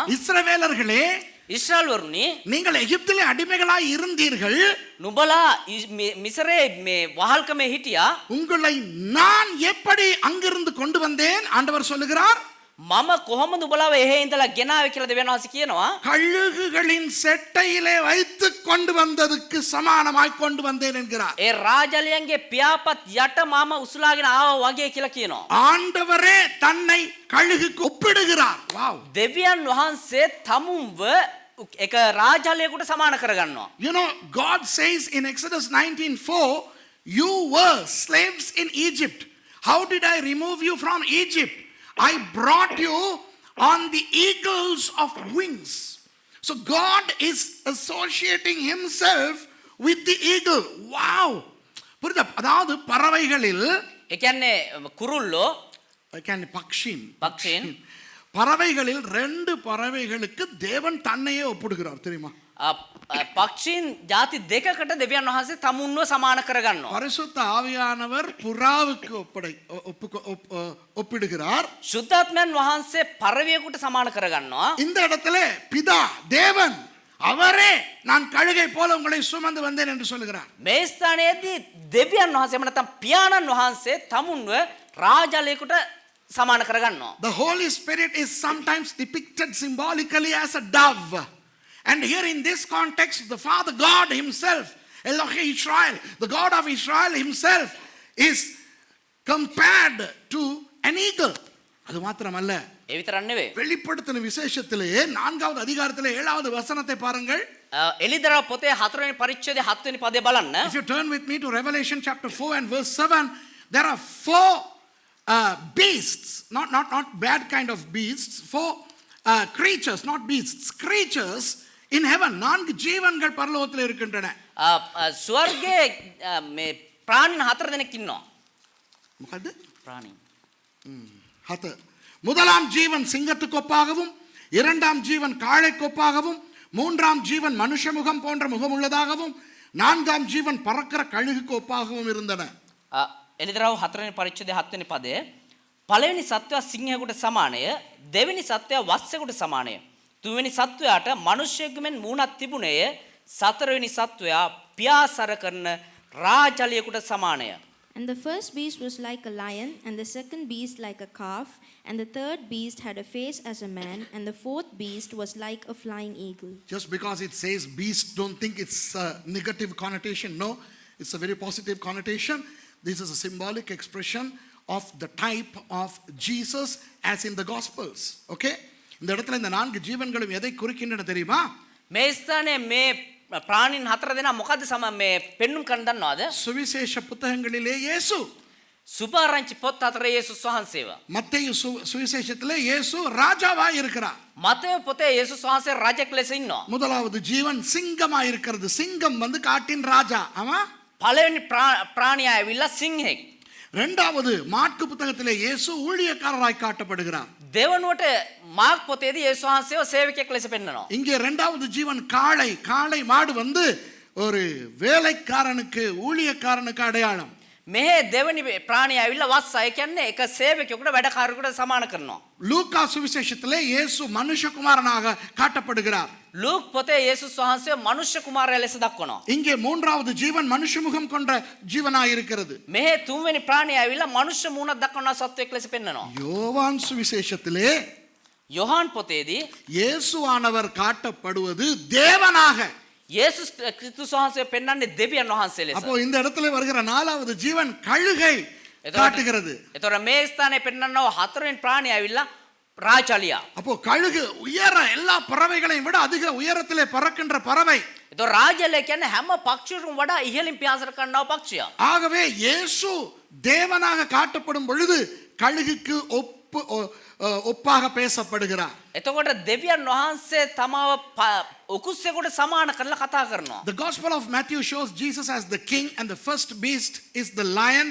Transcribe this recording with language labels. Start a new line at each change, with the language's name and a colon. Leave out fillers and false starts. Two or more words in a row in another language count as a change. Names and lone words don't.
Tamil: இஸ்ரவேலர்களே,
Sinhala: ඊශ්‍රායල් වරුනි,
Tamil: நீங்கள் எகிப்திலே அடிமைகளாய் இருந்தீர்கள்.
Sinhala: නුඹලා මිසරේ මේ වහල්කමේ හිටියා.
Tamil: உங்களை நான் எப்படி அங்கிருந்து கொண்டு வந்தேன்? ஆண்டவர் சொல்லுகிறார்,
Sinhala: මම කොහොමද නුඹලාව එහෙ ඉඳලා ගෙනාවේ කියලා දෙවියන් වහන්සේ කියනවා.
Tamil: கழுகுகளின் செட்டையிலே வைத்து கொண்டு வந்ததுக்கு சமானமாய் கொண்டு வந்தேன் என்கிறார்.
Sinhala: ඒ රාජාලියන්ගේ පියාපත් යට මාම උසුලාගෙන ආවා වගේ කියලා කියනවා.
Tamil: ஆண்டவரே தன்னை கழுகுக்கு ஒப்பிடுகிறார். வாவ்.
Sinhala: දෙවියන් වහන්සේ තමුන්ව එක රාජාලියෙකුට සමාන කරගන්නවා.
English: You know, God says in Exodus 19:4, you were slaves in Egypt. How did I remove you from Egypt? I brought you on the eagles of wings. So God is associating himself with the eagle.
Tamil: Wow. புரியுதா? அதாவது பறவைகளில்,
Sinhala: ඒ කියන්නේ කුරුල්ලෝ,
Tamil: பக்ஷின் பறவைகளில் 2 பறவைகளுக்கு தேவன் தன்னையே ஒப்பிடுகிறார், தெரியுமா?
Sinhala: පක්ෂීන් ಜಾති දෙකකට දෙවියන් වහන්සේ තමුන්ව සමාන කරගන්නවා.
Tamil: பரிசுத்த ஆவியானவர் புறாவுக்கு ஒப்பிடுகிறார்.
Sinhala: සුද්ධාත්මයන් වහන්සේ පරවියෙකුට සමාන කරගන්නවා.
Tamil: இந்த இடத்துல பிதா தேவன் அவரே நான் கழுகை போல உங்களை சுமந்து வந்தேன் என்று சொல்லுகிறார்.
Sinhala: මේ ස්ථානයේදී දෙවියන් වහන්සේ නැත්නම් පියාණන් වහන්සේ තමුන්ව රාජාලයකට සමාන කරගන්නවා.
English: The Holy Spirit is sometimes depicted symbolically as a dove. And here in this context, the Father God himself, Elohim Israel, the God of Israel himself, is compared to an eagle.
Tamil: அது மாத்திரமல்ல,
Sinhala: ඒ විතරක් නෙවෙයි.
Tamil: வெளிப்படுத்தின விசேஷத்திலே 4வது அதிகாரத்திலே 7வது வசனத்தை பாருங்கள்.
Sinhala: එලිදරව් පොතේ 4 වෙනි පරිච්ඡේදයේ 7 වෙනි පදේ බලන්න.
English: If you turn with me to Revelation chapter 4 and verse 7, there are 4 beasts, not bad kind of beasts, 4 creatures, not beasts, creatures in heaven.
Tamil: 4 ஜீவன்கள் பரலோகத்தில் இருக்கின்றன.
Sinhala: ස්වර්ගයේ මේ ප්‍රාණීන් 4 දෙනෙක් ඉන්නවා. මොකද්ද? ප්‍රාණී. ஹத.
Tamil: முதலாம் ஜீவன் சிங்கத்துக்கு ஒப்பாகவும், இரண்டாம் ஜீவன் காளைக்கு ஒப்பாகவும், மூன்றாம் ஜீவன் மனுஷ முகம் போன்ற முகம் உள்ளதாகவும், நான்காம் ஜீவன் பறக்கிற கழுகுக்கு ஒப்பாகவும் இருந்தன.
Sinhala: එළිදරව් 4 වෙනි පරිච්ඡේදයේ 7 වෙනි පදය. පළවෙනි සත්වයා සිංහයෙකුට සමානය, දෙවෙනි සත්වයා වස්සෙකුට සමානය. තුන්වෙනි සත්වයාට මිනිසෙකු මෙන් මූණක් තිබුණේය. සතරවෙනි සත්වයා පියාසර කරන රාජලියෙකුට සමානය.
English: And the first beast was like a lion, and the second beast like a calf, and the third beast had a face as a man, and the fourth beast was like a flying eagle. Just because it says beast, don't think it's a negative connotation. No, it's a very positive connotation. This is a symbolic expression of the type of Jesus as in the Gospels. Okay?
Tamil: இந்த இடத்துல இந்த நான்கு ஜீவன்களும் எதை குறிக்கின்றன தெரியுமா?
Sinhala: මේ ස්ථානයේ මේ ප්‍රාණීන් හතර දෙනා මොකද්ද මේ පෙන්눔 කරන්න දන්නවද?
Tamil: சுவிசேஷ புத்தகங்களிலே இயேசு.
Sinhala: සුභාරංචි පොත් හතරේ යේසුස් වහන්සේව.
Tamil: மத்தேயு சுவிசேஷத்திலே இயேசு ராஜாவாய் இருக்கிறார்.
Sinhala: මතේයු පොතේ යේසුස් වහන්සේ රජෙක් ලෙස ඉන්නවා.
Tamil: முதலாவது ஜீவன் சிங்கமாய் இருக்கிறது. சிங்கம் வந்து காட்டின் ராஜா. ஆமா?
Sinhala: පළවෙනි ප්‍රාණියා ඇවිල්ලා සිංහෙක්.
Tamil: இரண்டாவது மாற்கு புத்தகத்திலே இயேசு ஊழியக்காரராய் காட்டப்படுகிறார்.
Sinhala: දෙවනුවට මාර්ක් පොතේදී යේසුස් වහන්සේව සේවකයෙක් ලෙස පෙන්වනවා.
Tamil: இங்கே இரண்டாவது ஜீவன் காளை. காளை மாடு வந்து ஒரு வேலைக்காரனுக்கு ஊழியக்காரனுக்கு அடையாளம்.
Sinhala: මෙහි දෙවනි ප්‍රාණියා ඇවිල්ලා වස්ස. ඒ කියන්නේ එක සේවකයෙකුට වැඩකාරයෙකුට සමාන කරනවා.
Tamil: லூக்கா சுவிசேஷத்திலே இயேசு மனுஷகுமாரனாக காட்டப்படுகிறார்.
Sinhala: ලූක් පොතේ යේසුස් වහන්සේ මනුෂ්‍ය කුමාරයා ලෙස දක්වනවා.
Tamil: இங்கே மூன்றாவது ஜீவன் மனுஷ முகம் கொண்ட ஜீவனாய் இருக்கிறது.
Sinhala: මෙහි තුන්වෙනි ප්‍රාණියා ඇවිල්ලා මනුෂ්‍ය මූණක් දක්වන සත්වයෙක් ලෙස පෙන්වනවා.
Tamil: யோவான் சுவிசேஷத்திலே
Sinhala: යොහාන් පොතේදී
Tamil: இயேசுவானவர் காட்டப்படுவது தேவனாக.
Sinhala: යේසුස් ක්‍රිස්තුස් වහන්සේ පෙන්වන්නේ දෙවියන් වහන්සේ ලෙස.
Tamil: அப்போ இந்த இடத்துல வருகிற நாலாவது ஜீவன் கழுகை காட்டுகிறது.
Sinhala: එතකොට මේ ස්ථානයේ පෙන්වන්නව හතරවෙනි ප්‍රාණියා ඇවිල්ලා ராஜாலியா.
Tamil: அப்போ கழுகு உயர எல்லா பறவைகளையும் விட அதிக உயரத்திலே பறக்கின்ற பறவை.
Sinhala: එතකොට රාජාලියා කියන්නේ හැම පක්ෂියකටම වඩා ඉහළින් පියාසර කරනව පක්ෂියා.
Tamil: ஆகவே இயேசு தேவனாக காட்டப்படும் பொழுது கழுகுக்கு ஒப்பாக பேசப்படுகிறார்.
Sinhala: එතකොට දෙවියන් වහන්සේ තමාව උකුස්සෙකුට සමාන කරලා කතා කරනවා.
English: The Gospel of Matthew shows Jesus as the king, and the first beast is the lion.